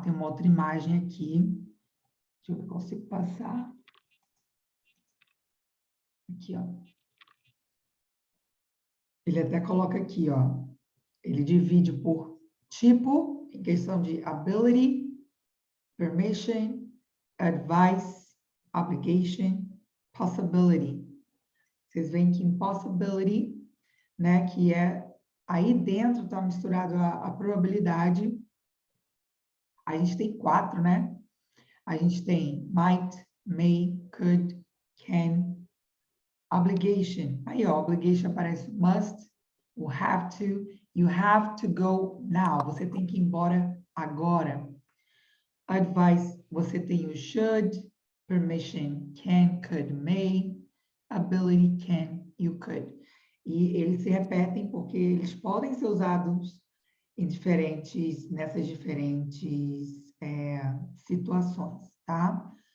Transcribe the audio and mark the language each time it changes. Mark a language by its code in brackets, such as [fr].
[pt] Tem uma outra imagem aqui. Deixa eu ver se eu consigo passar. Aqui, ó. Ele até coloca aqui, ó. Ele divide por tipo, em questão de ability, [en] permission, advice, obligation, possibility. [pt] Vocês veem que impossibility, né, que é aí dentro está misturado a probabilidade. A gente tem 4, né? A gente tem might, may, could, can, obligation. Aí, ó, obligation aparece must, o have to, [en] you have to go now. [pt] Você tem que ir embora agora. Advice, você tem o should, permission, can, could, may, ability, can, you could. E eles se repetem porque eles podem ser usados em nessas diferentes situações, tá?